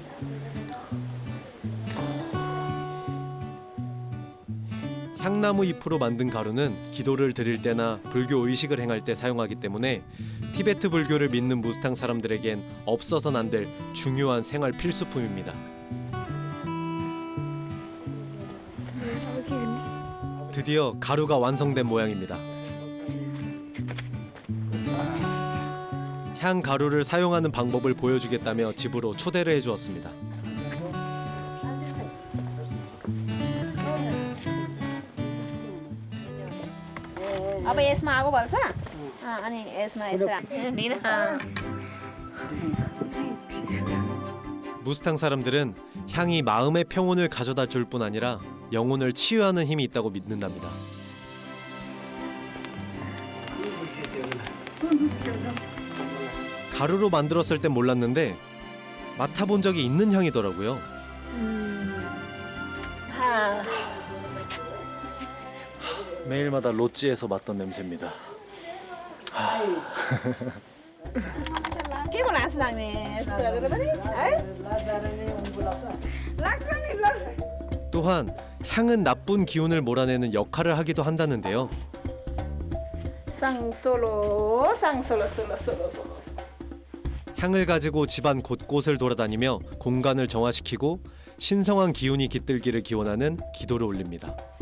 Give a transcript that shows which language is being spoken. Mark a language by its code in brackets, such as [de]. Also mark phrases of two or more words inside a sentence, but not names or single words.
[ko] 향나무 잎으로 만든 가루는 기도를 드릴 때나 불교 의식을 행할 때 사용하기 때문에 티베트 불교를 믿는 무스탕 사람들에겐 없어서는 안 될 중요한 생활 필수품입니다. 드디어 가루가 완성된 모양입니다. 향 가루를 사용하는 방법을 보여주겠다며 집으로 초대를 해주었습니다. [ne] अब यसमा आगो बल्छ अनि यसमा यसो [ko] 무스탕 사람들은 향이 마음의 평온을 가져다 줄 뿐 아니라 영혼을 치유하는 힘이 있다고 믿는답니다. 가루로 만들었을 땐 몰랐는데 맡아본 적이 있는 향이더라고요. 매일마다 로찌에서 맡던 냄새입니다. [ne] के को लास लाग्ने यस्तो गरेर पनि है लाग्छ नि ल [ko] 또한 향은 나쁜 기운을 몰아내는 역할을 하기도 한다는데요. 쌍솔로 쌍솔로 솔로 솔로 솔로 향을 가지고 집안 곳곳을 돌아다니며 공간을 정화시키고 신성한 기운이 깃들기를 기원하는 기도를 올립니다.